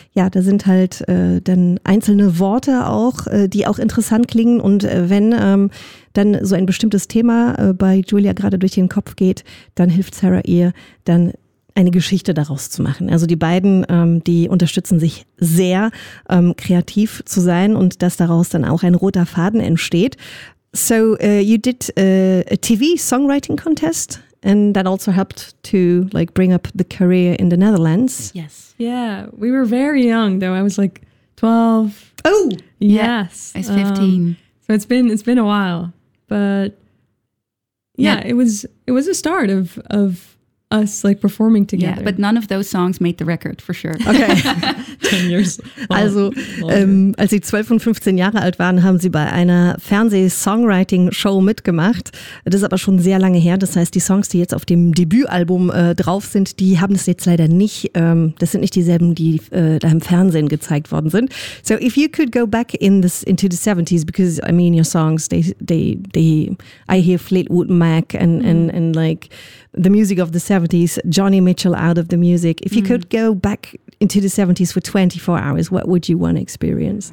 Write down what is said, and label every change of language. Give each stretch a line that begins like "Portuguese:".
German: Da sind halt dann einzelne Worte auch, die auch interessant klingen, und wenn dann so ein bestimmtes Thema bei Julia gerade durch den Kopf geht, dann hilft Sarah ihr dann eine Geschichte daraus zu machen. Also die beiden, die unterstützen sich sehr, kreativ zu sein, und dass daraus dann auch ein roter Faden entsteht.
English: So you did a TV songwriting contest, and that also helped to like bring up the career in the Netherlands. Yes. Yeah, we were very young though. I was like 12. Oh. Yes. I was 15. So it's been a while, but it was a start of us like performing together. Yeah, but none of those songs made the record for sure. Okay. 10 years.
German: Also, als sie 12 und 15 Jahre alt waren, haben sie bei einer Fernseh-Songwriting-Show mitgemacht. Das ist aber schon sehr lange her. Das heißt, die Songs, die jetzt auf dem Debütalbum drauf sind, die haben es jetzt leider nicht. Das sind nicht dieselben, die da im Fernsehen gezeigt worden sind.
English: So, if you could go back into the 70s, because I mean, your songs, I hear Fleetwood Mac and like the music of the 70s, Johnny Mitchell out of the music. If you could go back into the 70s for 24 hours, what would you want to experience?